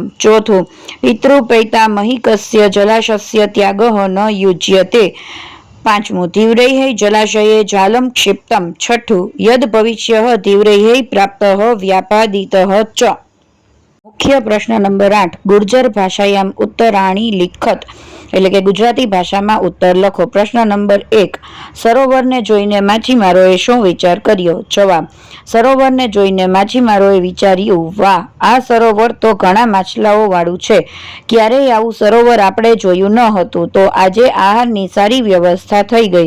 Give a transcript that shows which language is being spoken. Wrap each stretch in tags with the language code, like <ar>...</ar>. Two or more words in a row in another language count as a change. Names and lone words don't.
<sa>चौथું पितृपैतामहिकस्य जलाशयस्य त्यागः न युज्यते। पांचमुं तीव्रैः जलाशये जालं क्षिप्तं। छठुं यद् भविष्यः तीव्रैः प्राप्तः व्यापादितः च। मुख्य प्रश्न नंबर 8 गुर्जर भाषायां उत्तराणी लिखत</sa> <gu>એટલે કે ગુજરાતી ભાષામાં ઉત્તર લખો। પ્રશ્ન નંબર 1 સરોવરને જોઈને માછીમારોએ શું વિચાર કર્યો? જવાબ સરોવરને જોઈને માછીમારોએ વિચાર્યું, વાહ, આ સરોવર તો ઘણા માછલાઓ વાળું છે। ક્યારેય આવું સરોવર આપણે જોયું ન હતું, તો આજે આહારની સારી વ્યવસ્થા થઈ ગઈ।</gu>